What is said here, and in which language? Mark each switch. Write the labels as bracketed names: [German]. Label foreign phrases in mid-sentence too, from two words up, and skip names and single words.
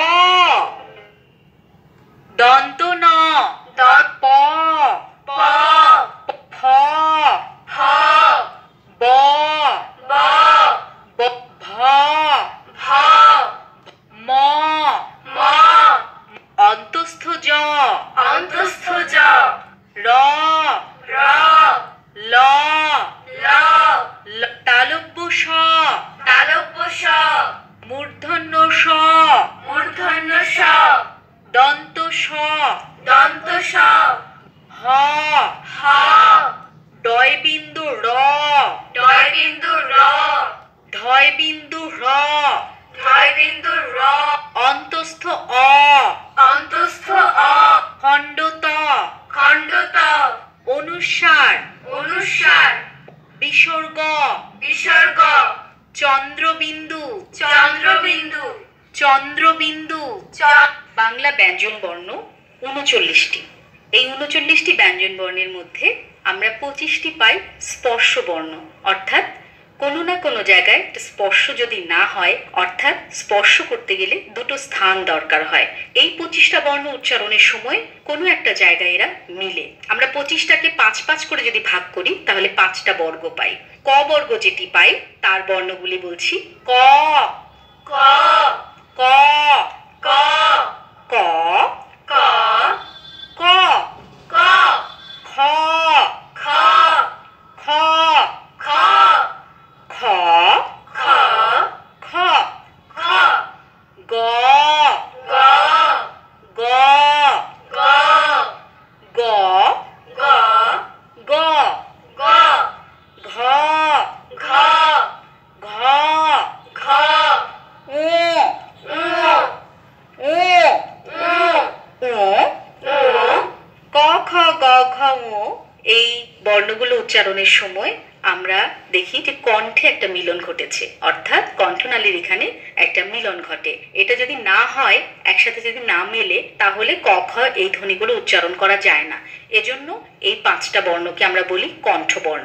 [Bangla] দন্ত ন দন্ত প প ফ ফ ব ব ব ভ ভ ম ম অন্তস্থ জ অন্তস্থ জ র র ল ল তালব্য স তালব্য স মূর্ধন্য স মূর্ধন্য স দন্ত স দন্ত স হ হ ডয় বিন্দু র ডয় বিন্দু র ঢয় বিন্দু র ঢয় বিন্দু র অন্তস্থ অ অন্তস্থ অ খণ্ড ত খণ্ড ত অনুস্বার অনুস্বার বিসর্গ বিসর্গ চন্দ্রবিন্দু চন্দ্রবিন্দু চন্দ্রবিন্দু বাংলা ব্যঞ্জন বর্ণ 39টি। এই 39টি ব্যঞ্জন বর্ণের মধ্যে আমরা 25টি পাই স্পর্শ বর্ণ, অর্থাৎ কোনো না কোনো জায়গায় স্পর্শ যদি না হয়, অর্থাৎ স্পর্শ করতে গেলে দুটো স্থান দরকার হয়। এই 25টা বর্ণ উচ্চারণের সময় কোনো একটা জায়গায় এরা মিলে। আমরা 25টাকে 5 করে যদি ভাগ করি তাহলে 5টা বর্গ পাই। ক বর্গ যেটি পাই তার বর্ণগুলি বলছি। ক ক ক ক ক ক ক ক খ খ খ খ খ খ খ খ গ গ গ গ গ গ গ গ ঘ ঘ ঘ ঘ উ উ উ উ উ ক খ গ ঘ ঙ। এই বর্ণগুলো উচ্চারণের সময় আমরা দেখি যে কণ্ঠে একটা মিলন ঘটেছে, অর্থাৎ কণ্ঠনালীর এখানে একটা মিলন ঘটে। এটা যদি না হয়, একসাথে যদি না মেলে, তাহলে ক খ এই ধ্বনিগুলো উচ্চারণ করা যায় না। এজন্য এই 5টা বর্ণকে আমরা বলি কণ্ঠবর্ণ।